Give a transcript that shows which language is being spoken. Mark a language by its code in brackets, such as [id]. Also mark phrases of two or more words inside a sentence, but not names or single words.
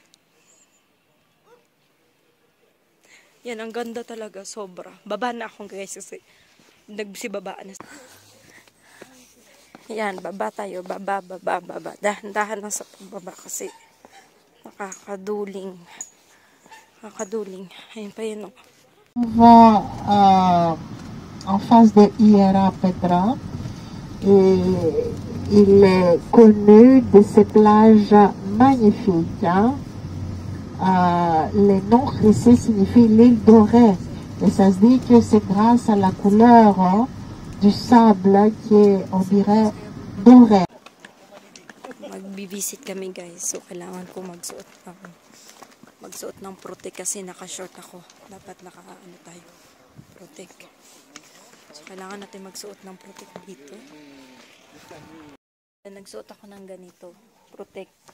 [tl] Yan, ang ganda talaga. Sobra. Baba na akong guys kasi nagsibabaan na. Yan, baba tayo. Baba. Dahan-dahan lang sa pagbaba kasi nakakaduling. Ayun pa yun. [fr] On va en face de Hiera Petra et il est connu de ces plages magnifiques. Le nom ici signifie l'île dorée et ça se dit que c'est grâce à la couleur du sable qui est, on dirait, doré. [tl] Magbibisit kami guys, so kailangan ko magsuot ng protect kasi naka-short ako. Dapat tayo, protect. So kailangan natin magsuot ng protect dito. Nagsuot ako ng ganito, protect.